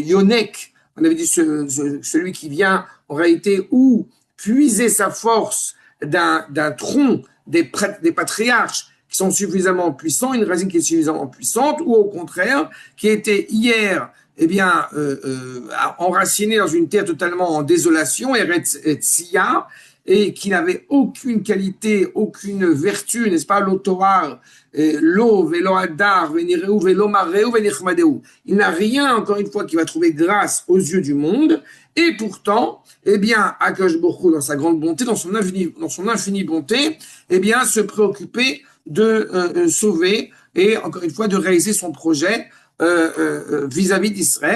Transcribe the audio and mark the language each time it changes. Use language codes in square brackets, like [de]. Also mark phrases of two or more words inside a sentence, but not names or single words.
[fr] Yonek, on avait dit celui qui vient en réalité ou puiser sa force d'un tronc des patriarches qui sont suffisamment puissants, une racine qui est suffisamment puissante, ou au contraire, qui était hier eh bien, enraciné dans une terre totalement en désolation, [he] ארץ ציה, [fr] et qui n'avait aucune qualité, aucune vertu, n'est-ce pas, l'otoar, l'eau, [he] ולא הדר ונראהו ולא מראה ונחמדהו. [fr] Il n'a rien, encore une fois, qui va trouver grâce aux yeux du monde, et pourtant, eh bien, [he] הקדוש ברוך הוא, [fr] dans sa grande bonté, dans son infinie bonté, eh bien, se préoccuper de sauver et, encore une fois, de réaliser son projet vis-à-vis d'Israël.